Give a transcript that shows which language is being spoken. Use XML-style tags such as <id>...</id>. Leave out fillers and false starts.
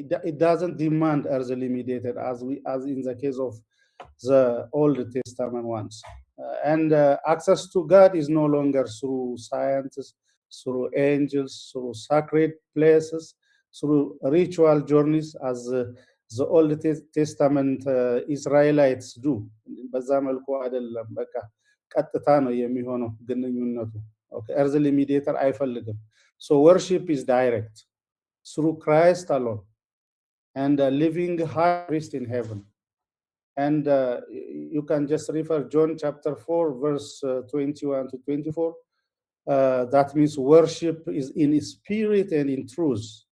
<en>It doesn't demand earthly mediator as in the case of the Old Testament ones. And access to God is no longer through science, through angels, through sacred places, through ritual journeys, as the Old Testament Israelites do.</en> <am>በዛ መልኩ አይደለም። በቃ ቀጥታ ነው የሚሆነው ግንኙነቱ።</am> <en>earthly mediator</en> <am>አይፈልግም.</am> <en>So worship is direct through Christ alone, and living high priest in heaven. And you can just refer John chapter 4, verse 21 to 24. That means worship is in spirit and in truth.</en>